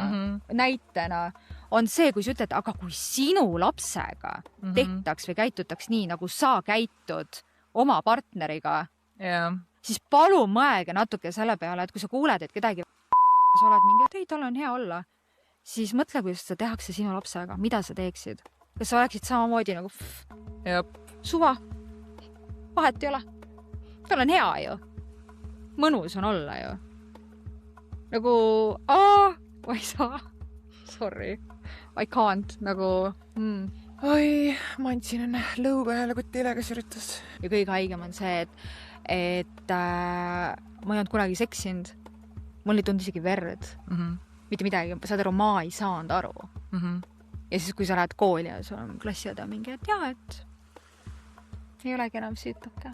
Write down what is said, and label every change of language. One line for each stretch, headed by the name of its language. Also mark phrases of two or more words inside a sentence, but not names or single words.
Estonian: Näitena on see, kui sa ütled, aga kui sinu lapsega tehtaks või käitutaks nii, nagu sa käitud oma partneriga, siis palun mõelge natuke selle peale, et kui sa kuuled, et kedagi sa oled mingi, et ei, tal on hea olla, siis mõtle, kuidas seda tehakse sinu lapsega. Mida sa teeksid? Kas sa oleksid samamoodi nagu suva? Vahet ei ole. Tal on hea ju. Mõnus on olla ju. Nagu, ma ei saa.
English: Sorry. I can't.
Estonian: Nagu, Oi, ma andsin enne lõuga jälle kutile, kes üritas. Ja kõige haigem on see, et ma ei olnud kunagi seksinud. Mul ei tundnud isegi verd. Mitte midagi. Saad aru, ma ei saanud aru. Ja siis, kui sa lähed kooli ja sul on klassiõde mingi, et jaa, et ei olegi enam siit, okei.